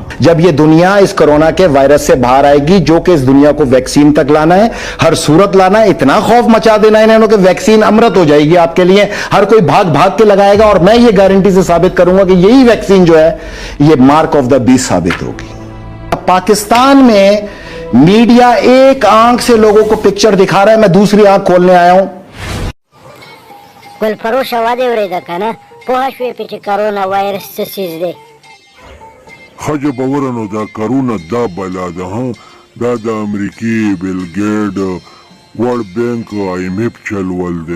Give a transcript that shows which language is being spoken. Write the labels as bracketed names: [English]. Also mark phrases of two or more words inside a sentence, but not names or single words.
[Urdu] جب یہ دنیا اس کورونا کے وائرس سے باہر آئے گی، جو کہ اس دنیا کو ویکسین تک لانا ہے، ہر صورت لانا ہے، اتنا خوف مچا دینا ہے انہوں نے کہ ویکسین امرت ہو جائے گی آپ کے لیے، ہر کوئی بھاگ بھاگ کے لگائے گا. اور میں یہ گارنٹی سے ثابت کروں گا کہ یہی ویکسین جو ہے یہ [English] mark of the beast [Urdu] ثابت ہو گی. پاکستان میں میڈیا ایک آنکھ سے لوگوں کو پکچر دکھا رہا ہے، میں دوسری آنکھ کھولنے آیا ہوں. [Pashto] ګلفروشه وادي اورېده که نه پوه شوې پې چې کرونا وایرس څه څیز دی. ښه جبوره نو دا کرونا دا بلا ده ها دا د امریکې بیل ګیټ ورلډ بینک IMF چلول دی.